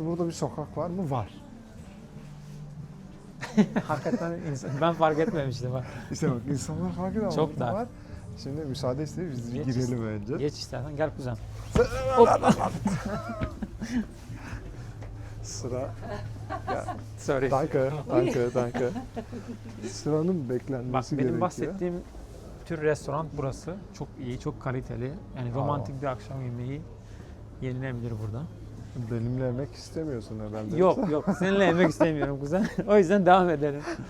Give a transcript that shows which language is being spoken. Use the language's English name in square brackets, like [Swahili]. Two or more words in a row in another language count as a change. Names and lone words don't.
[Turkish] Burada bir sokak var mı? Var. Hakikaten ben fark etmemiştim. Bak. İşte bak insanlar fark ediyor ama Çok burada dar. var. Şimdi müsaade istedim biz bir Geç girelim önce. Geç istersen gel kuzen. Sıra. [English] Sorry. [German] Danke, danke, danke. [Turkish] Sıranın Bak beklenmesi benim gerekiyor. bahsettiğim tür restoran burası. Çok iyi, çok kaliteli. Yani romantik bir akşam yemeği yenilebilir burada. Benimle yemek istemiyorsun herhalde. Yok yok, seninle yemek istemiyorum kuzen. O yüzden devam edelim.